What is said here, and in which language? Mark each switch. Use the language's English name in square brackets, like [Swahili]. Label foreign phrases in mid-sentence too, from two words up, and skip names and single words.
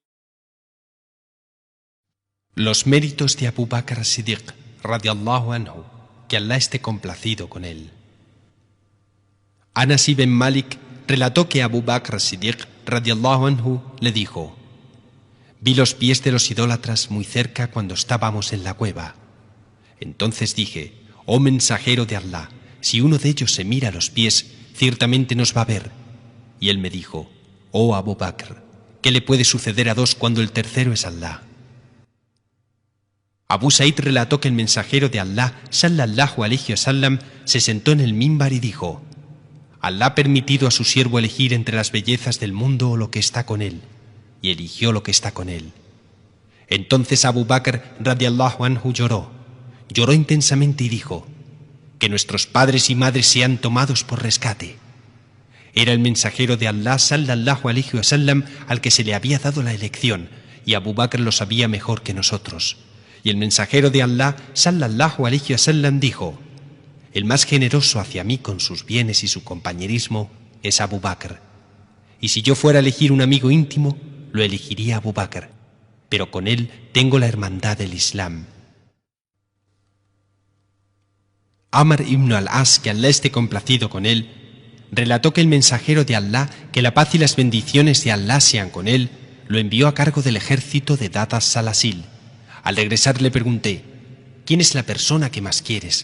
[Spanish] Los méritos de Abu Bakr as-Siddiq, [Arabic] رضي الله عنه, [Spanish] que Allah esté complacido con él. Anas ibn Malik relató que Abu Bakr as-Siddiq, [Arabic] رضي الله عنه, [Spanish] le dijo: vi los pies de los idólatras muy cerca cuando estábamos en la cueva. Entonces dije: oh mensajero de Allah, si uno de ellos se mira a los pies, ciertamente nos va a ver. Y él me dijo: oh Abu Bakr, ¿qué le puede suceder a dos cuando el tercero es Allah? Abu Said relató que el mensajero de Allah, [Arabic] صلى الله عليه وسلم, [Spanish] se sentó en el mimbar y dijo: Allah ha permitido a su siervo elegir entre las bellezas del mundo o lo que está con él, y eligió lo que está con él. Entonces Abu Bakr, [Arabic] رضي الله عنه, [Spanish] lloró intensamente y dijo: que nuestros padres y madres sean tomados por rescate. Era el mensajero de Allah, [Arabic] صلى الله عليه وسلم, [Spanish] al que se le había dado la elección, y Abu Bakr lo sabía mejor que nosotros. Y el mensajero de Allah, [Arabic] صلى الله عليه وسلم, [Spanish] dijo: el más generoso hacia mí con sus bienes y su compañerismo es Abu Bakr. Y si yo fuera a elegir un amigo íntimo, lo elegiría Abu Bakr, pero con él tengo la hermandad del Islam. Amr ibn al-As, que Allah esté complacido con él, relató que el mensajero de Allah, que la paz y las bendiciones de Allah sean con él, lo envió a cargo del ejército de Dad as-Salasil. Al regresar le pregunté: ¿quién es la persona que más quieres?